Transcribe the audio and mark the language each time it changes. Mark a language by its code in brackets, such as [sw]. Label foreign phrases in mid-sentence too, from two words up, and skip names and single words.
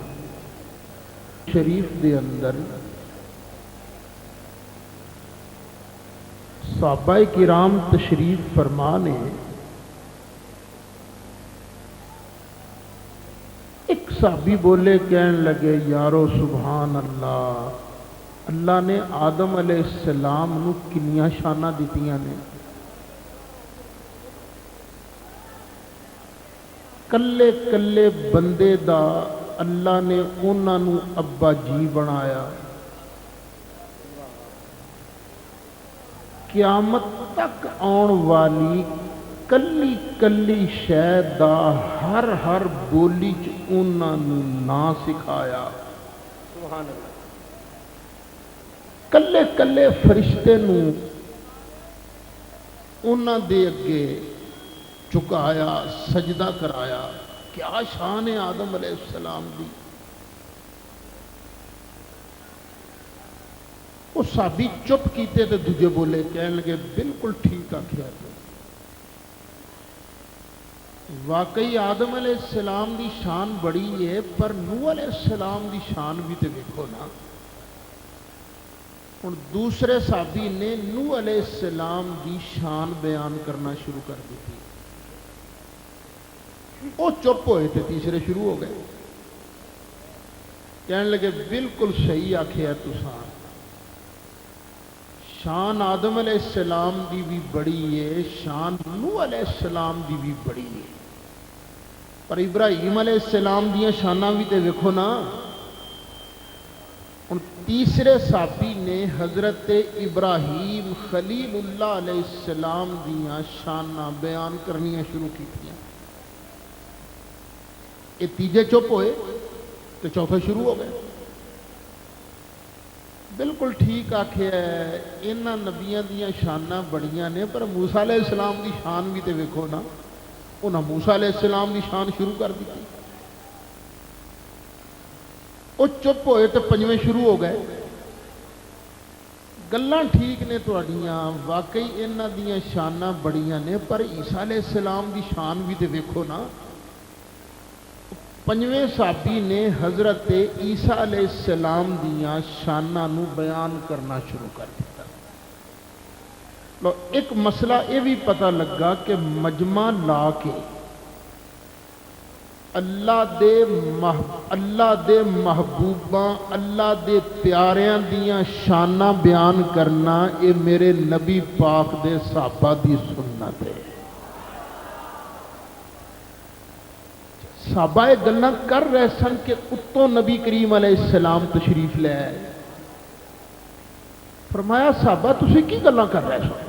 [pa] شریف دے اندر صحابہ کرام تشریف فرما نے ایک صحابی بولے، کہنے لگے یارو سبحان اللہ، اللہ نے آدم علیہ السلام نو کنیاں شاناں دتیاں نے، کلے کلے بندے دا اللہ نے انہاں نو ابا جی بنایا، قیامت تک آن والی کلی کلی شے دا ہر بولی چ انہاں نو نا سکھایا، سبحان اللہ، کلے کلے فرشتے نو انہاں دے اگے چکایا، سجدہ کرایا۔ کیا شان ہے آدم علیہ السلام دی۔ وہ صحابی چپ کیتے تے دوجے بولے، کہنے لگے بالکل ٹھیک آکھیا تو، واقعی آدم علیہ السلام دی شان بڑی ہے، پر نوح علیہ السلام دی شان بھی تے دیکھو نا۔ ہن دوسرے صحابی نے نوح علیہ السلام دی شان بیان کرنا [ur] شروع کر دی تھی، وہ چپ ہوئے تھے، [pa] تیسرے شروع ہو گئے، کہنے لگے بالکل صحیح آکھیا تساں، شان آدم علیہ السلام دی بھی بڑی ہے، شان نوح علیہ السلام دی بھی بڑی ہے، پر ابراہیم علیہ السلام دیاں شاناں بھی تے ویکھو نا۔ ان تیسرے صحابی نے حضرت ابراہیم خلیل اللہ علیہ السلام دیاں شاناں بیان کرنیاں [ur] شروع کی تھیں، یہ [pa] تیجے چپ ہوئے تو چوتھے شروع ہو گئے۔ بالکل ٹھیک آکھیا ہے، انہاں نبیاں دیاں شاناں بڑیاں نے، پر موسیٰ علیہ السلام دی شان بھی تے ویکھو نا، انہاں موسیٰ علیہ السلام دی شان [ur] شروع کر دی تھی، وہ [pa] چپ ہوئے تو پنجویں شروع ہو گئے۔ گلاں ٹھیک نے تہاڈیاں، واقعی انہاں دیاں شاناں بڑیاں نے، پر عیسیٰ علیہ السلام دی شان بھی تے ویکھو نا۔ پنجویں صحابی نے حضرت عیسیٰ علیہ السلام دیاں شاناں نو بیان کرنا شروع کر دیا۔ [ur] لو ایک مسئلہ یہ بھی پتہ لگا کہ [pa] مجمع لا کے اللہ دے محبوباں، اللہ دے پیاریاں دیاں شاناں بیان کرنا، یہ میرے نبی پاک دے صحابہ دی سنت ہے۔ صحابہ گلاں کر رہے سن کہ اتوں نبی کریم علیہ السلام تشریف لے آئے، فرمایا صحابہ تسی کی گلاں کر رہے سن؟